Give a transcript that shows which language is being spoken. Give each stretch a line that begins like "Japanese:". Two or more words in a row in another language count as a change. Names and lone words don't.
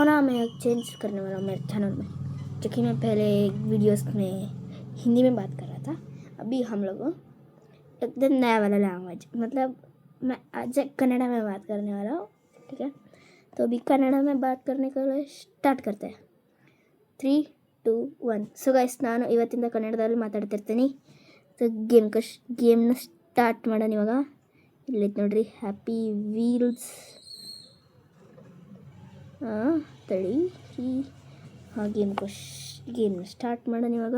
Hindi: और हाँ, मैं चेंज करने वाला हूँ मेरे चैनल में, जो कि मैं पहले वीडियोस में हिंदी में बात कर रहा था। अभी हम लोग एकदम नया वाला लैंग्वेज, मतलब मैं आज कन्नड़ा में बात करने वाला हूँ। ठीक है, तो अभी कन्नड़ा में बात करने के लिए ಸ್ಟಾರ್ಟ್ करते हैं। 3, 2, 1.
English: so guys,
Kannada: ನಾನು ಇವತ್ತಿಂದ ಕನ್ನಡದಲ್ಲಿ ಮಾತಾಡ್ತಿರ್ತೀನಿ. ಸೊ ಗೇಮ್ನ ಸ್ಟಾರ್ಟ್ ಮಾಡೋಣ ಇವಾಗ. ಇಲ್ಲೈತೆ ನೋಡ್ರಿ, ಹ್ಯಾಪಿ ವೀಲ್ಸ್. ತಡಿ, ಹಾಂ ಗೇಮ್ನ ಸ್ಟಾರ್ಟ್ ಮಾಡೋಣ ಇವಾಗ.